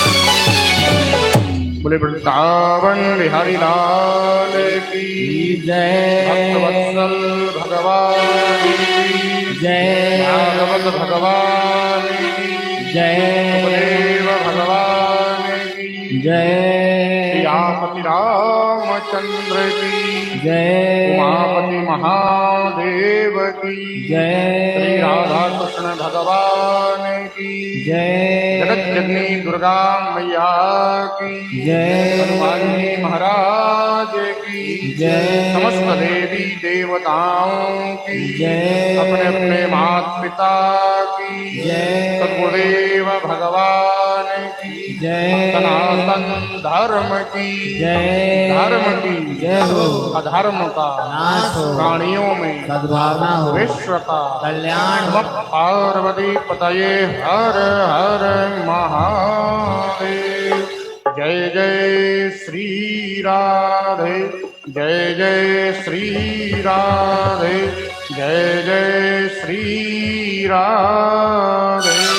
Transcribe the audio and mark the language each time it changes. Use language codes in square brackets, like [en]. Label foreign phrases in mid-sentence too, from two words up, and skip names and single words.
[hi] बोले वृंदावन बिहारी लाल की जय। भक्तवत्सल भगवान की जय। भागवत भगवान की जय। देव भगवान की जय। सियापति रामचंद्र की जय। उमापति महादेव की जय। श्री राधा कृष्ण भगवान की जय। जगत जननी दुर्गा मैया की जय। हनुमान जी महाराज की जय। समस्त देवी देवताओं की जय। अपने अपने माता पिता की जय। सद्गुरुदेव भगवान की जय। सनातन धर्म की जय। धर्म की जय हो। अधर्म का नाश हो। प्राणियों में सद्भावना हो। विश्व का कल्याण हो। [sa] नमः पार्वती पतये [hi] हर हर महादेव। जय जय श्री राधे जय जय श्री राधे, जय जय श्री राधे।